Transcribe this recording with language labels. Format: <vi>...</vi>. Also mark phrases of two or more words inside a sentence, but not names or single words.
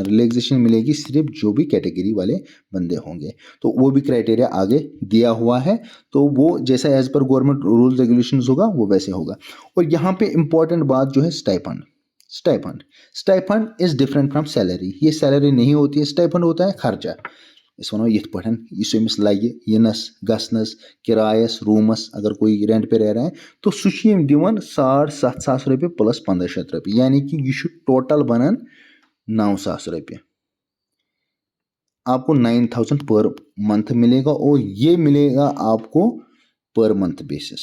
<hi>रिलैक्सेशन मिलेगी सिर्फ जो भी कैटेगरी वाले बंदे होंगे, तो वो भी क्राइटेरिया आगे दिया हुआ है। तो वो जैसा</hi> <en>as per government rules regulations</en> <hi>होगा वो वैसे होगा। और यहाँ पे इंपॉर्टेंट बात जो है स्टाइपेंड। स्टाइपेंड</hi> <en>stipend is different from salary.</en> <hi>ये सैलरी नहीं होती है, स्टाइपेंड होता है खर्चा।</hi> <ks>इस वनो यिथ पठन इस अमिस लगे यिनस गसनस किरायस रूमस</ks> <hi>अगर कोई रेंट पे रह रहा है तो</hi> <ks>सुशीम दिवन</ks> <hi>7,500 रुपये प्लस 1500 रुपये, यानी कि ये टोटल बनन 9,000 रुपये। आपको 9,000</hi> <en>per month</en> <hi>मिलेगा और ये मिलेगा आपको</hi> <en>per month basis.</en>